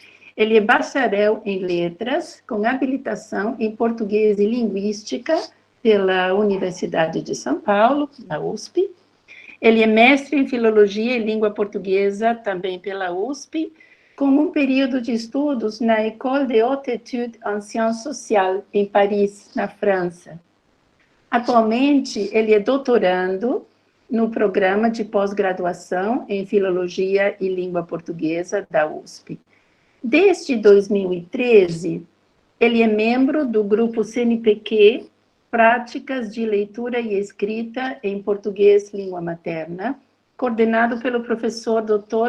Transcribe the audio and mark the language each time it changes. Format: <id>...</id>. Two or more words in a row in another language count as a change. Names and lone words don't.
<pt>Ele é bacharel em letras, com habilitação em português e linguística pela Universidade de São Paulo, na USP. Ele é mestre em filologia e língua portuguesa, também pela USP, com um período de estudos na École de Haute Étude en Sciences Sociales, em Paris, na França. Atualmente, ele é doutorando no programa de pós-graduação em Filologia e Língua Portuguesa da USP. Desde 2013, ele é membro do grupo CNPq, Práticas de Leitura e Escrita em Português Língua Materna, coordenado pelo professor Dr.</pt>